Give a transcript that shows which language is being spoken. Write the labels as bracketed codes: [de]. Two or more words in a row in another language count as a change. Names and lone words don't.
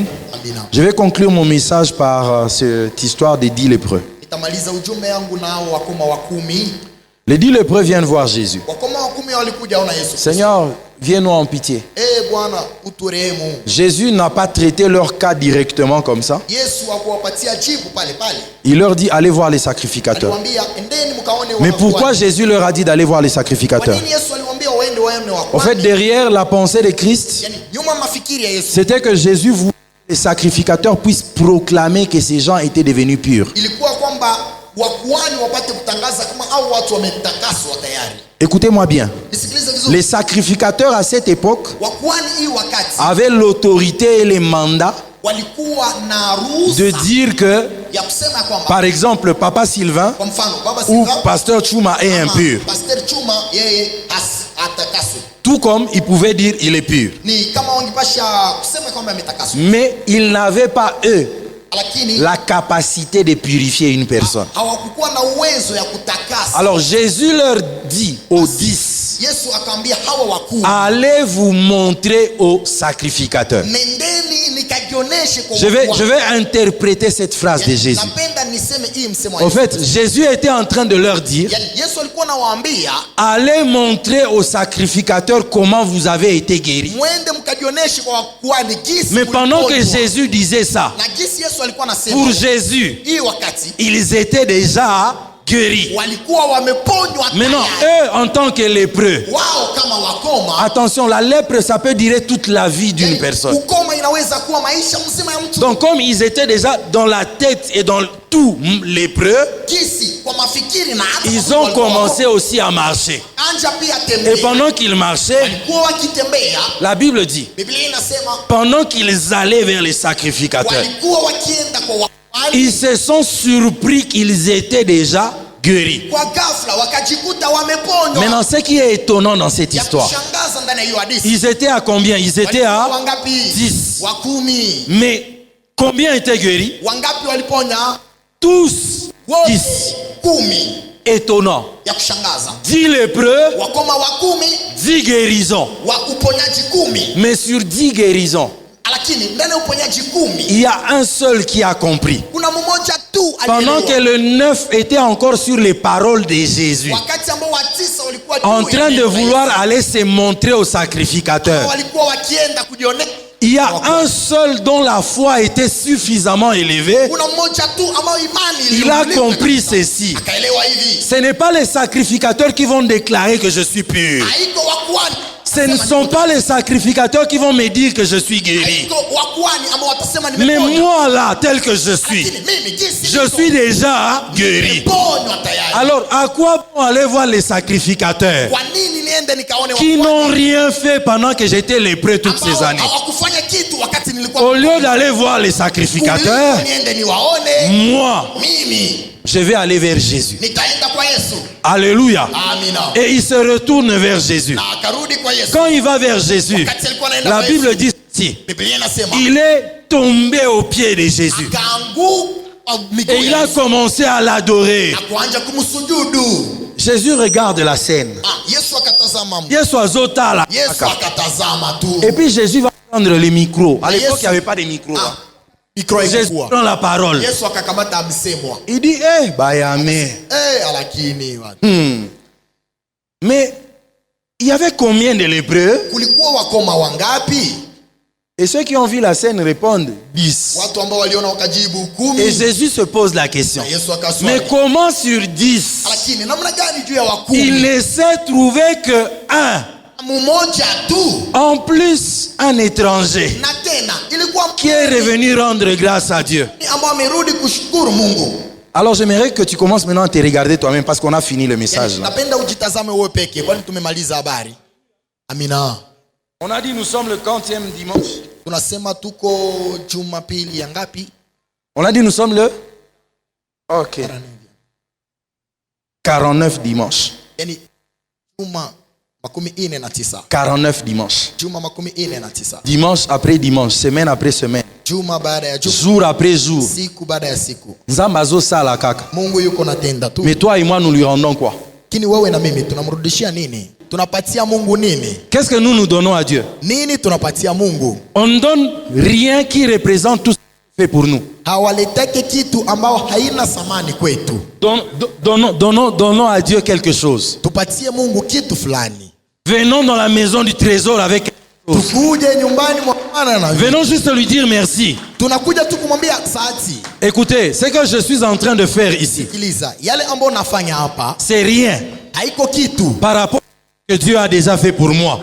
[fr] Je vais conclure mon message par cette histoire des 10 lépreux. Les 10 lépreux viennent voir Jésus. Seigneur, viens-nous en pitié. [sw] Bwana uturehemu. [fr] Jésus n'a pas traité leur cas directement comme ça. [sw] Yesu hakuwapatia jibu pale pale. [fr] Il leur dit allez voir les sacrificateurs. [sw] Aliwaambia endeni mkaone [fr] Mais pourquoi Jésus leur a dit d'aller voir les sacrificateurs? [sw] Kwa nini Yesu aliwaambia waende waone wa [fr] En fait, derrière la pensée de Christ, [sw] yani nyuma mafikiri ya Yesu, [fr] c'était que Jésus voulait que les sacrificateurs puissent proclamer que ces gens étaient devenus purs. [sw] ilikuwa kwamba wakuhani wapate kutangaza kama hao watu wametakaswa tayari. [fr] Écoutez-moi bien. [sw] Nisikilize vizuri. [fr] Les sacrificateurs à cette époque [sw] Wakuhani hii wakati [fr] avaient l'autorité et les mandats [sw] walikuwa na ruhusa [fr] de dire que, [sw] ya kusema kwamba [fr] par exemple, Papa Sylvain [sw] kwa mfano Baba [fr] ou Silva Pasteur Chuma est impur. [sw] Pastor Chuma yeye atakaswe. [fr] Tout comme il pouvait dire il est pur. [sw] Ni kama wangepasha kusema kwamba ametakaswa. [fr] Mais ils n'avaient pas, eux, [sw] Lakini [fr] la capacité de purifier une personne. [sw] hawakuwa na uwezo ya kutakasa. [fr] Alors Jésus leur dit aux 10, [sw] Yesu akaambia hawa wakuu, [fr] allez vous montrer aux sacrificateurs. [sw] nendeni nikajioneshe kwa [fr] Je vais interpréter cette phrase de Jésus. [sw] Napenda niseme hii msemo wa [fr] En [sw] Yesu. [fr] fait, Jésus était en train de leur dire, [sw] Yani, Yesu alikuwa anawaambia [fr] allez montrer aux sacrificateurs comment vous avez été guéris. [sw] mwende mkajioneshe kwa wakuhani jinsi [fr] Mais pendant que [sw] mliponywa. [fr] Jésus disait ça, [sw] Na jinsi Yesu alikuwa anasema [fr] pour Jésus, [sw] hii wakati [fr] ils étaient déjà guéris. [sw] walikuwa wameponywa [fr] Maintenant, [sw] tayari. [fr] eux, en tant que lépreux, [sw] Wao kama wakoma, [fr] attention, la lèpre, ça peut durer toute la vie d'une [sw] yani, [fr] personne. [sw] ukoma inaweza kuwa maisha mzima ya mtu. [fr] Donc, comme ils étaient déjà dans la tête et dans tout lépreux, [sw] Jinsi kwa mafikiri na hata [fr] ils [sw] kwa [fr] ont [sw] walikuwa [fr] commencé aussi à marcher. [sw] anja pia [fr] Et [sw] tembea. [fr] pendant qu'ils marchaient, [sw] Walikuwa wakitembea, [fr] la Bible dit, [sw] Biblia inasema [fr] pendant qu'ils allaient vers les sacrificateurs, [sw] walikuwa wakienda kwa wakuhani, [fr] ils se sont surpris qu'ils étaient déjà guéris. [sw] kwa ghafla wakajikuta wameponywa. [fr] Maintenant, ce qui est étonnant dans cette [sw] Ya [fr] histoire, [sw] kushangaza ndani ya hiyo hadithi. [fr] ils étaient à combien? Ils étaient [sw] Walikuwa [fr] à [sw] wangapi? 10. Wa 10. [fr] Mais combien étaient guéris? [sw] Wangapi waliponya? [fr] Tous [sw] Wote 10. 10. [fr] Étonnant. [sw] Ya kushangaza. [fr] 10 lépreux, [sw] Wakoma wa 10, [fr] 10 guérisons. [sw] wa uponyaji 10. [fr] Mais sur 10 guérisons, [sw] Lakini ndani ya uponyaji 10 [fr] il y a un seul qui a compris. [sw] kuna mmoja tu [fr] Pendant que [sw] alielewa. [fr] le 9 était encore sur les paroles de Jésus, [sw] Wakati ambao wa 9 walikuwa [fr] en [sw] juu ya [fr] train de [sw] neno la [fr] vouloir [sw] Yesu, [fr] aller se montrer aux sacrificateurs, [sw] walikuwa wakienda kujionea. [fr] il y a un seul dont la foi était suffisamment élevée. [sw] Kuna mmoja tu ambao imani [fr] Il a [sw] iliinuliwa [fr] compris [sw] kabisa. [fr] ceci. [sw] Akaelewa hivi. [fr] Ce n'est pas les sacrificateurs qui vont déclarer que je suis pur. [sw] Haiko wakuhani. [fr] Ce ne sont pas les sacrificateurs qui vont me dire que je suis guéri. [sw] Haiko wakuhani ambao watasema [fr] Mais [sw] nimeponywa. [fr] moi là, tel que je suis, [sw] Lakini mimi jinsi [fr] je [sw] niko, [fr] suis déjà guéri. [sw] nimeponywa tayari. [fr] Alors, à quoi bon aller voir les sacrificateurs [sw] Kwa nini niende nikaone [fr] qui [sw] wakuhani [fr] n'ont rien fait pendant que j'étais lépreux toutes ces [sw] ambao [fr] années? [sw] hawakufanya kitu wakati nilikuwa [fr] Au lieu d'aller voir les sacrificateurs, [sw] kuliko niende niwaone, [fr] moi, [sw] mimi [fr] je vais aller vers Jésus. [sw] nitaenda kwa Yesu. [fr] Alléluia. [sw] Amina. [fr] Et il se retourne vers Jésus. [sw] Na akarudi kwa Yesu. [fr] Quand il va vers Jésus, [sw] Wakati alikuwa anaenda [fr] la [sw] kwa [fr] Bible [sw] Yesu, [fr] dit ceci. [sw] Biblia inasema [fr] Il est tombé aux pieds de Jésus. [sw] akaanguka miguu [fr] Et il [sw] ya [fr] a [sw] Yesu [fr] commencé à l'adorer. [sw] na kuanza kumsujudu. [fr] Jésus regarde la scène. [sw] Yesu akatazama. [ln] Yesu azotala. [sw] Yesu akatazama tu. [fr] Et puis Jésus va prendre le micro. À l'époque, [sw] Yesu- [fr] il n'y avait pas de micro. Ah, micro Jésus [sw] haikuwa. [fr] prend la parole. [sw] Yesu akakamata msemwa. [fr] Il dit, Bayame. [sw] Lakini [fr] Mais il y avait combien de lépreux? [sw] kulikuwa wakoma wangapi? [fr] Et ceux qui ont vu la scène répondent 10. [sw] Watu ambao waliona wakajibu [fr] Et 10. Jésus se pose la question. [sw] Na Yesu [fr] Mais [sw] akaswali. [fr] comment sur 10, [sw] Lakini namna gani juu ya [fr] il [sw] wakumi? [fr] ne s'est trouvé que un, [sw] Mmoja tu. [fr] en plus un étranger, [sw] Na tena ilikuwa [fr] qui est revenu rendre grâce à Dieu. [sw] ambao amerudi kushukuru Mungu. [fr] Alors j'aimerais que tu commences maintenant à te regarder toi-même parce qu'on a fini le message là. [sw] Napenda ujitazame wewe peke, kwani tumemaliza habari. Amina. [fr] On a dit nous sommes le 40e dimanche. [sw] Tunasema tuko Jumapili ya ngapi? [fr] On a dit nous sommes le 49 dimanche. [sw] Yaani juma 49. [fr] 49 dimanche. [sw] Juma 49. [fr] Dimanche après dimanche, semaine après semaine, [sw] Juma baada ya juma, [fr] jour après jour. [sw] siku baada ya siku. [ln] Nzambe azosala kaka. [sw] Mungu yuko natenda tu. [fr] Mais toi et moi nous lui rendons quoi? [sw] Lakini wewe na mimi tunamrudishia nini? Tunapatia Mungu nini? [fr] Qu'est-ce que nous nous donnons à Dieu? [sw] Nini tunapatia Mungu? [fr] On ne donne rien qui représente tout ce qu'il fait pour nous. [sw] Hawaletake kitu ambao haina thamani kwetu. [fr] Donnons à Dieu quelque chose. [sw] Tupatie Mungu kitu fulani. [fr] Venons dans la maison du trésor avec... Venons juste lui dire merci. Écoutez, ce que je suis en train de faire ici, c'est rien par rapport à ce que Dieu a déjà fait pour moi.